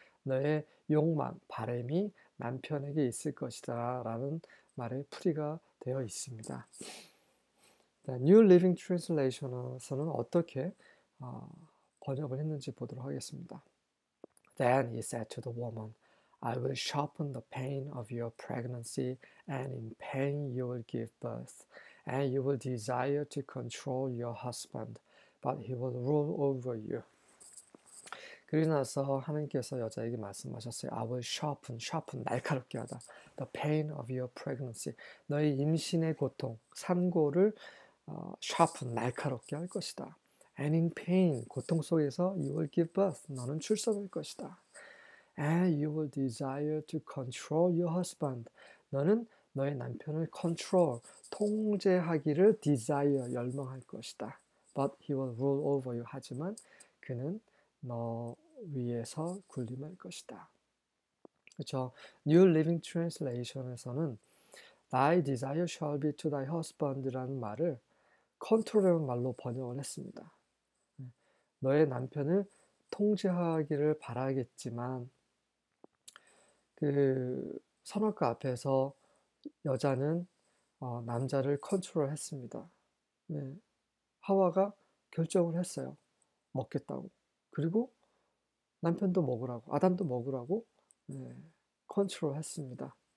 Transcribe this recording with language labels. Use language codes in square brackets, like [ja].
[ko] 너의 욕망, 바람이 남편에게 있을 것이다 라는 말의 풀이가 되어 있습니다. New Living Translation에서는 어떻게 번역을 했는지 보도록 하겠습니다. [en] Then he said to the woman, I will sharpen the pain of your pregnancy, and in pain you will give birth, and you will desire to control your husband, but he will rule over you. [ko] 그리고 나서 하나님께서 여자에게 말씀하셨어요. [en] I will sharpen, [ko] 날카롭게 하다. [en] The pain of your pregnancy. [ko] 너의 임신의 고통, 산고를 sharpen, 날카롭게 할 것이다. [en] And in pain, [ko] 고통 속에서 [en] you will give birth. [ko] 너는 출산할 것이다. [en] And you will desire to control your husband. [ko] 너는 너의 남편을 control, 통제하기를 desire, 열망할 것이다. [en] But he will rule over you. [ko] 하지만 그는 너 위에서 군림할 것이다. 그렇죠? New Living Translation에서는 [en] Thy desire shall be to thy husband [ko] 라는 말을 컨트롤이라는 말로 번역을 했습니다. 너의 남편을 통제하기를 바라겠지만 그 선악과 앞에서 여자는 남자를 컨트롤했습니다. 네. 하와가 결정을 했어요. 먹겠다고. 그리고 남편도 먹으라고, 아담도 먹으라고 컨트롤했습니다.